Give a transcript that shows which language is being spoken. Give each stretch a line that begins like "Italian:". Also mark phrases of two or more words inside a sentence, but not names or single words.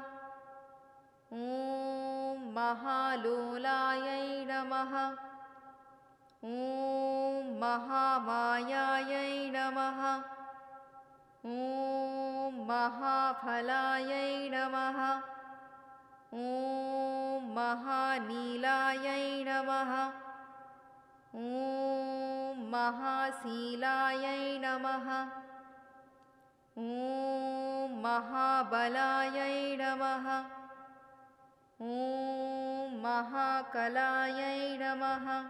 Sanskrit: ॐ महालोलायै नमः. ॐ महामायायै नमः. ॐ महाफलायै नमः. ॐ महानीलायै नमः। ॐ महाशीलायै नमः। ॐ महाबलायै नमः। ॐ महाकलायै नमः।